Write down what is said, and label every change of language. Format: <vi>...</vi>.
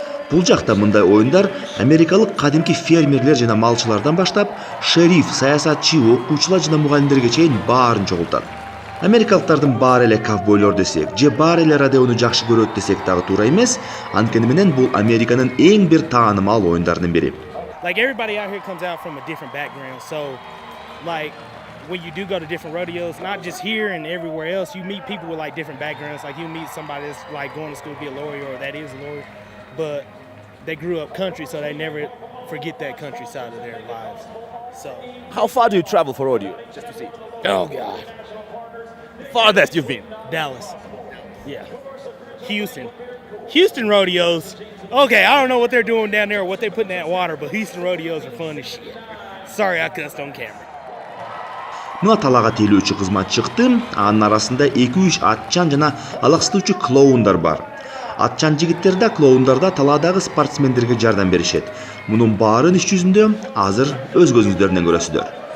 <ky>Бул жакта мындай оюндар америкалык кадимки фермерлер жана малчылардан баштап, шериф, саясатчы, окуучулар жана мугалимдерге чейин баарын чогултат. Америкалыктардын баары эле ковбойлор десек, же баары эле родеону жакшы көрөт десек дагы туура эмес, анткени менен бул Американын эң бир таанымал оюндарынын бири.</ky> <en>Like everybody out here comes out from a different background, so like when you do go to different rodeos, not just here and everywhere else, you meet people with like different backgrounds. Like you meet somebody that's like going to school to be a lawyer or that is a lawyer, but they grew up country, so they never forget that country side of their lives. So How far do you travel for rodeo? Just to see. oh god, Farthest you've been? Dallas, yeah, Houston rodeos. Okay, I don't know what they're doing down there or what they put in that water, but Houston rodeos are fun as shit. Sorry I cussed on camera.</en> <ky>Мына талаага тейлөөчү кызмат чыкты, анын арасында 2-3 атчан жана алаксытуучу клоундар бар. Атчан жигиттер да, клоундар да талаадагы спортсмендерге жардам беришет. Мунун баарын иш жүзүндө азыр өз көзүңүздөрүнөн көрөсүздөр.</ky>